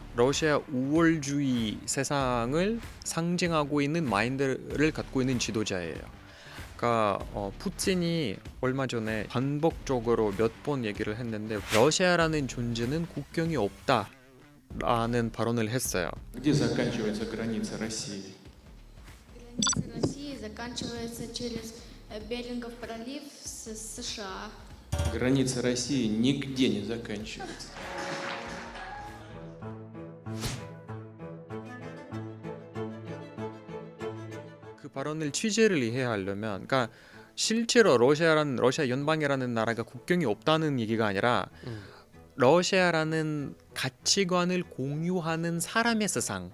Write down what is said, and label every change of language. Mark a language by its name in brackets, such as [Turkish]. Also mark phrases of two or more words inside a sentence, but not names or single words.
[Korean] 러시아 우월주의 세상을 상징하고 있는 마인드를 갖고 있는 지도자예요. 그러니까 푸틴이 얼마 전에 반복적으로 몇 번 얘기를 했는데 러시아라는 존재는 국경이 없다라는 발언을 했어요. [Russian] Где заканчивается граница России? Граница России заканчивается через Берингов пролив с США. Граница России нигде не заканчивается. [Korean] 그 그 발언을 취재를 이해하려면, 그러니까 실제로 러시아 연방이라는 나라가 국경이 없다는 얘기가 아니라 러시아라는 가치관을 공유하는 사람의 세상.